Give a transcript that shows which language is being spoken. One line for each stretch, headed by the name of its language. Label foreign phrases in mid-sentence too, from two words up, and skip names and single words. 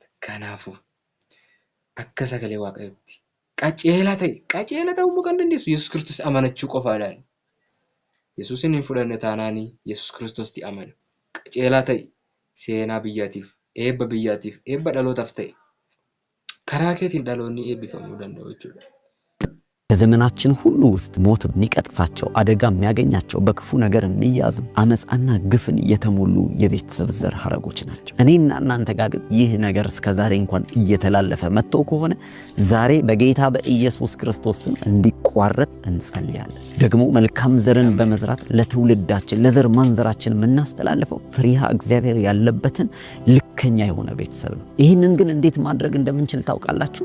Oromo: Kanaafuu akka sagalee Waaqayyootti qajeelaa ta'uu kan dandeessu Yesuus Kiristoos amanachuu qofaadhaan. Yesuusin hin fudhanne taanaanii Yesuus Kiristoositti amanu. Qajeelaa ta'e seenaa biyyaatiif, eebba dhalootaaf ta'e karaa keetiin dhaloonni eebbifamuu danda'u jechuudha.
Amharic: በዘመናችን ሁሉ ውስጥ ሞት የሚቀጥፋቸው አደጋ የሚያገኛቸው በክፉ ነገር የሚያዙ አመፃና ግፍን የተሞሉ የቤተሰብ ዘር ሐረጎች ናቸው። እኔና እናንተ ጋር ግን ይህ ነገር እስከዛሬ እንኳን እየተላለፈ መጥቶ ከሆነ ዛሬ በጌታ በኢየሱስ ክርስቶስ ስም እንዲቋረጥ እንጸልያለን። ደግሞ መልካም ዘርን በመዝራት ለትውልዳችን ለዘር ማንዘራችን የምናስተላልፈው ፍሬሃ እግዚአብሔር ያለበትን ልከኛ የሆነ ቤተሰብ ነው። ይህንን ግን እንዴት ማድረግ እንደምንችል ታውቃላችሁ?